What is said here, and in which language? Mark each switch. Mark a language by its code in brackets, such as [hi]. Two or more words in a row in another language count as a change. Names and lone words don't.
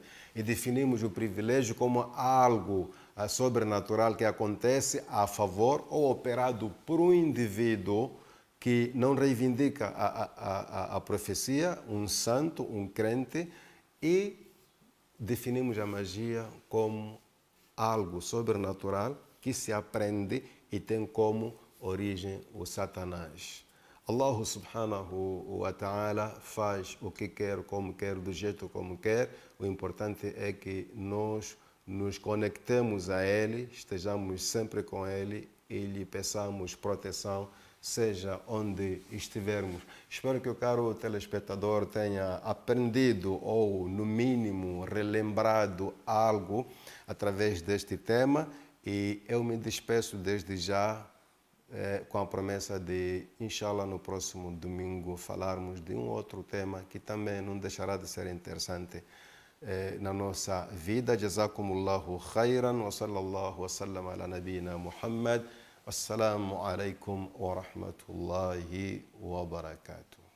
[pt] E definimos o privilégio como algo sobrenatural que acontece a favor ou operado por um indivíduo que não reivindica a profecia, um santo, um crente, e definimos a magia como algo sobrenatural que se aprende e tem como origem o Satanás. [ar] الله سبحانه وتعالى [pt] faz o que quer, como quer, do jeito como quer. O importante é que nós nos conectemos a Ele, estejamos sempre com Ele e lhe peçamos proteção, seja onde estivermos. Espero que o caro telespectador tenha aprendido ou, no mínimo, relembrado algo através deste tema, e eu me despeço desde já com a promessa de, inshallah, no próximo domingo falarmos de um outro tema que também não deixará de ser interessante na nossa vida. [ar] جزاكم الله خيرا وصلى الله وسلم على نبينا محمد. السلام عليكم ورحمة الله وبركاته.